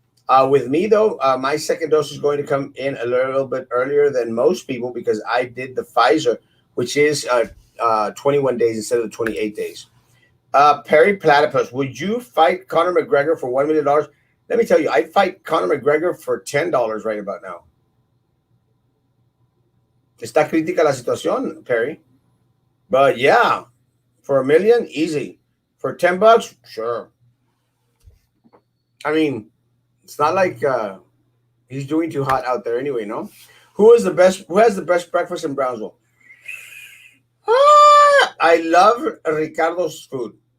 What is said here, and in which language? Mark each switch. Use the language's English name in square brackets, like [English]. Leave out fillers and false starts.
[English] With me though, my second dose is going to come in a little bit earlier than most people because I did the Pfizer, which is 21 days instead of the 28 days. Perry Platypus, would you fight Conor McGregor for $1 million? Let me tell you, I'd fight Conor McGregor for $10 right about now. [Spanish] Está crítica la situación, Perry. [English] But yeah, for a million, easy. For $10, sure. I mean, it's not like he's doing too hot out there anyway, no? Who is the best? Who has the best breakfast in Brownsville? I love Ricardo's food.